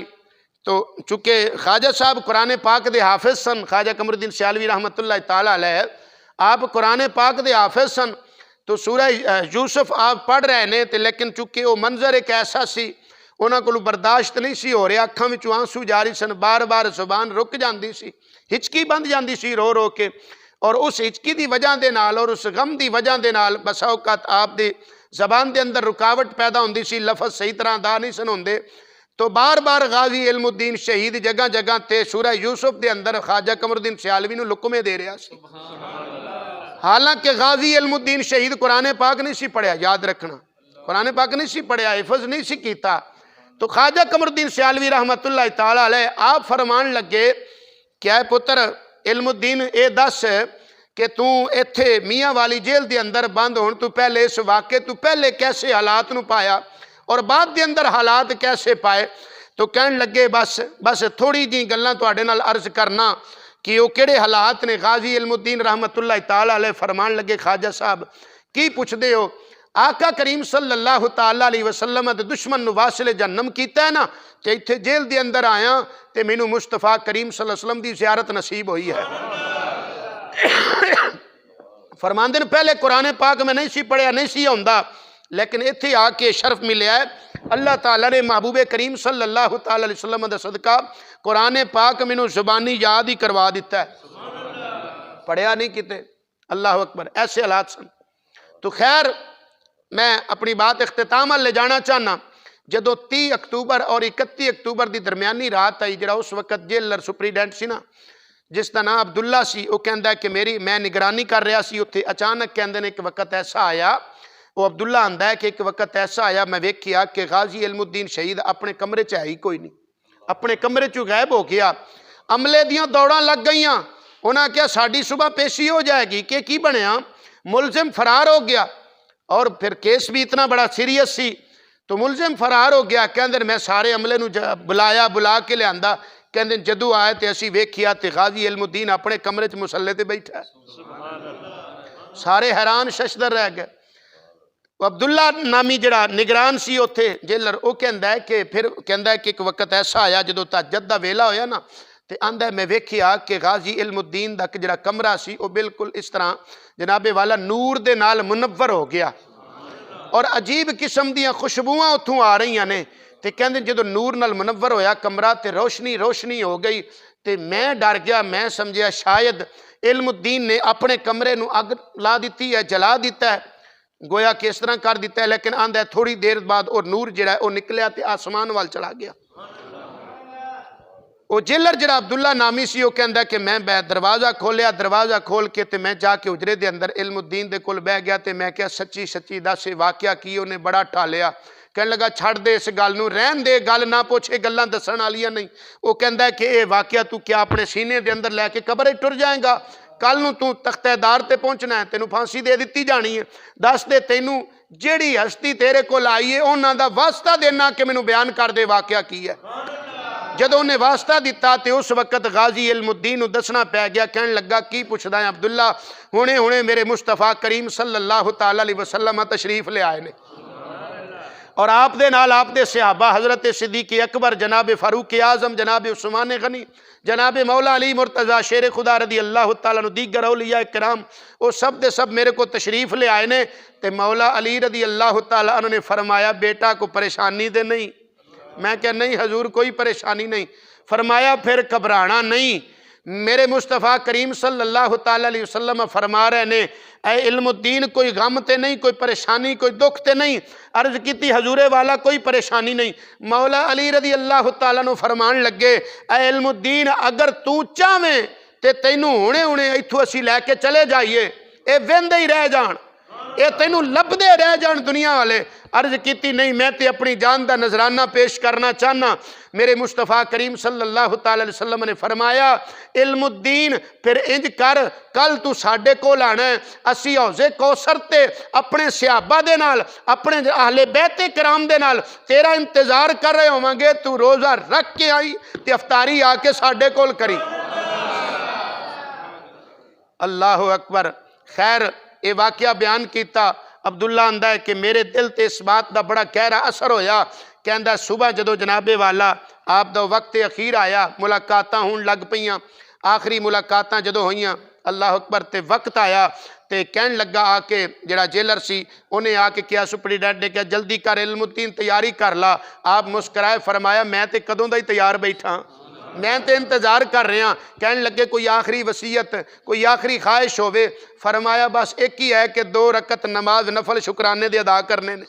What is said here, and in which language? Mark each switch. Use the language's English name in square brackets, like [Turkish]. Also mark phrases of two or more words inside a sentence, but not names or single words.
[Punjabi] تو چونکہ خواجہ صاحب قرآن پاک دے حافظ سن، خواجہ قمرالدین سیالوی [Arabic] رحمة الله تعالى عليه [Punjabi] آپ قرآن پاک دے حافظ سن، تو سورہ یوسف آپ پڑھ رہے نے تو لیکن چونکہ وہ منظر ایک ایسا سی انہوں نے کو برداشت نہیں سی ہو رہا، اکھاں وچوں آنسو جاری سن، بار بار زبان رک جاتی سی، ہچکی بند جاتی سی رو رو کے، اور اس ہچکی کی وجہ کے نال اور اس غم کی وجہ کے نال بسا اوقات آپ دی زبان کے اندر رکاوٹ پیدا ہوندی سی، لفظ صحیح طرح ادا نہیں سن ہوندے. تو بار بار غازی علم الدین شہید جگہ جگہ تے سورہ یوسف کے اندر خواجہ قمرالدین سیالوی نوں لقمے دے رہا سی. حالانکہ غازی علم الدین شہید قرآن پاک نہیں سی پڑھیا، یاد رکھنا قرآن پاک نہیں سی پڑھیا، حفظ نہیں سی کیتا. تو خواجہ قمرالدین سیالوی [Arabic] رحمة الله تعالى عليه [Punjabi] آپ فرمان لگے کیا پتر علم الدین یہ دس کہ تو اتھے میاں والی جیل کے اندر بند ہونے تو پہلے اس واقعے تو پہلے کیسے حالات نوں پایا اور بعد کے اندر حالات کیسے پائے. تو کہن لگے بس تھوڑی جی گلاں تہاڈے نال عرض کرنا کہ وہ کہڑے حالات نے. غازی علم الدین [Arabic] رحمة الله تعالى عليه [Punjabi] فرمان لگے، خواجہ صاحب کی پچھدے ہو، آقا کریم [Arabic] صلى الله تعالى عليه وسلم [Punjabi] دے دشمن نوں واصل جہنم کیتا ہے نا، تے اتھے جیل دے اندر آیا تے مینوں مصطفیٰ کریم [Arabic] صلى الله عليه وسلم [Punjabi] دی زیارت نصیب ہوئی ہے. فرماندے نے پہلے قرآن پاک میں نہیں سی پڑھیا، نہیں سی آؤندا، لیکن اتھے آکے شرف ملیا ہے اللہ تعالیٰ نے محبوب کریم [Arabic] صلى الله تعالى عليه وسلم [Punjabi] دا صدقہ قرآن پاک مینوں زبانی یاد ہی کروا دتا ہے، پڑھیا نہیں کتے. [Arabic] الله أكبر, [Punjabi] ایسے حالات سن. تو خیر میں اپنی بات اختتام لے جانا چاہنا. جدوں 30 اکتوبر اور 31 اکتوبر کی درمیانی رات آئی، ذرا اس وقت جیلر سپرنٹنڈنٹ سی نا، جس کا نام عبداللہ سی، وہ کہتا ہے کہ میں نگرانی کر رہا سی اتھے، اچانک کہتے ہیں ایک وقت ایسا آیا، وہ عبداللہ آندا ہے کہ ایک وقت ایسا آیا میں ویکھیا کہ غازی علم الدین شہید اپنے کمرے چ ہے ہی کوئی نہیں، اپنے کمرے چوں غائب ہو گیا. عملے دیاں دوڑاں لگ گئیاں، انہیں کیا ساڈی صبح پیشی ہو جائے گی کہ کی بنیا، ملزم فرار ہو گیا. اور پھر کیس بھی اتنا بڑا سیریس سی، تو ملزم فرار ہو گیا. کہتے میں سارے عملے نوں بلایا، بلا کے لیا، کہتے جدوں آئے تو اسی ویکھیا تو غازی علم الدین اپنے کمرے چ مصلے تے بیٹھا ہے. سارے حیران ششدر رہ گئے۔ عبداللہ نامی جڑا نگران سی اتھے جیلر، وہ کہتا ہے کہ پھر کہتا ہے کہ ایک وقت ایسا آیا جدوں تہجد دا ویلا ہویا نا، تو آندا میں ویکھیا کہ غازی علم الدین دا جڑا کمرہ سی وہ بالکل اس طرح جناب والا نور دے نال منور ہو گیا اور عجیب قسم دیاں خوشبوآں اتھوں آ رہی نے. تو کہتے جو نور نال منور ہویا کمرہ تو روشنی روشنی ہو گئی، تو میں ڈر گیا، میں سمجھیا شاید علم الدین نے اپنے کمرے نوں اگ لا دی ہے، جلا دتا ہے، گویا کس طرح کر دتا ہے. لیکن آندا تھوڑی دیر بعد اور نور جیہڑا ہے وہ نکلیا تو آسمان وال چلا گیا. وہ جیلر ذرا عبداللہ نامی سی، وہ کہتا کہ میں دروازہ کھولیا، دروازہ کھول کے تو میں جاکے حجرے کے اندر علم الدین دے کول بہہ گیا. تو میں کیا سچی سچی دس واقعہ کی، انہیں بڑا ٹالیا. کہہ لگا چھڈ دے اس گل نوں، رہن دے، گل نہ پچھ، گلاں دسن والیاں نہیں. وہ کہتا ہے کہ یہ واقعہ تو کیا اپنے سینے کے اندر لے کے قبر ٹر جائے گا، کل نوں تو تختہ دار تے پہنچنا ہے، تینوں پھانسی دے دتی جانی ہے. دس دے تینوں جیہڑی ہستی تیرے کول آئی ہے انہاں دا واسطہ دینا کہ مینوں بیان کر دے واقعہ کی ہے. جدوں انہیں واسطہ دتا تو اس وقت غازی علم الدین نوں دسنا پے گیا. کہن لگا کی پچھدا ہے عبداللہ، ہنے ہنے میرے مصطفیٰ کریم [Arabic] صلى الله تعالى عليه وسلم [Punjabi] تشریف لے آئے نے اور آپ دے نال آپ دے صحابہ حضرت صدیق اکبر، جناب فاروق اعظم، جناب عثمان غنی، جناب مولا علی مرتضیٰ شیر خدا [Arabic] رضي الله تعالى عنه, [Punjabi] دیگر اولیاء کرام، وہ سب دے سب میرے کو تشریف لے آئے نے. تو مولا علی [Arabic] رضي الله تعالى عنه [Punjabi] نے فرمایا بیٹا کو پریشانی دے نہیں. میں کیا نہیں حضور کوئی پریشانی نہیں. فرمایا پھر گھبرانا نہیں، میرے مصطفیٰ کریم [Arabic] صلى الله تعالى عليه وسلم [Punjabi] فرما رہے نے اے علم الدین کوئی غم تے نہیں، کوئی پریشانی، کوئی دکھ تے نہیں. عرض کی حضور والا کوئی پریشانی نہیں۔ مولا علی [Arabic] رضي الله تعالى عنه [Punjabi] فرمان لگے اے علم الدین اگر تو چاہیں تو تینوں ہنے ہنے اتھوں اسی لے کے چلے جائیے، یہ ویندے ہی رہ جان، یہ تینوں لبھدے رہ جان دنیا والے. عرض کی نہیں، میں تو اپنی جان کا نذرانہ پیش کرنا چاہنا. میرے مصطفیٰ کریم [Arabic] صلى الله تعالى عليه وسلم [Punjabi] نے فرمایا علم الدین پھر انج کر، کل تو ساڈے کول آنا ہے، اسی حوض کوثر تے اپنے صحابہ دے نال، اپنے اہل بیت کرام دے نال تیرا انتظار کر رہے ہوواںگے. تو روزہ رکھ کے آئی تے افطاری آکے ساڈے کول کری. [Arabic] الله أكبر. [Urdu] خیر یہ واقعہ بیان کیا. [Punjabi] عبداللہ آندا ہے کہ میرے دل تے اس بات کا بڑا گہرا اثر ہویا. کہتا صبح جدوں جناب والا آپ دا وقت اخیر آیا، ملاقاتاں ہون لگ پئیاں، آخری ملاقاتاں جدوں ہوئیاں, [Arabic] الله أكبر, [Punjabi] تے وقت آیا تو کہن لگا آکے جڑا جیلر سی انہیں آکے کیا سپرنٹنڈنٹ نے کیا جلدی کر علم الدین تیاری کر لا. آپ مسکرائے، فرمایا میں تو کدوں دا ہی تیار بیٹھا، میں تو انتظار کر رہا. کہن لگے کوئی آخری وصیت، کوئی آخری خواہش ہووے. فرمایا بس ایک ہی ہے کہ 2 رکعت نماز نفل شکرانے دے ادا کرنے نے.